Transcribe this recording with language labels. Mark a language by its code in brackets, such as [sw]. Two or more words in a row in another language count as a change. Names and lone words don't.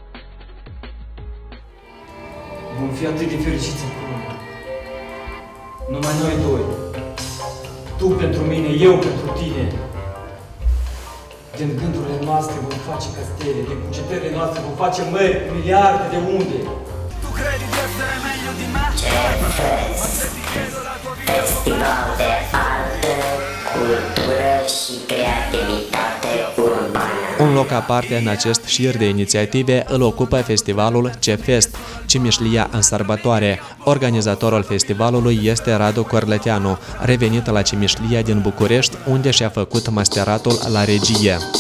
[ro] Vom fi atât de fericiți împreună. Numai noi doi. Tu pentru mine, eu pentru tine. Din gândurile noastre vom face castele, din cugetările noastre vom face mări, miliarde de unde. [it] Tu credi di essere meglio di me? [ro] Festival de artă, cultură și creativitate urbană. Un loc aparte în acest șir de inițiative îl ocupă festivalul CEFEST, Cimișlia în sărbătoare. Organizatorul festivalului este Radu Corleteanu, revenit la Cimișlia din București, unde și-a făcut masteratul la regie.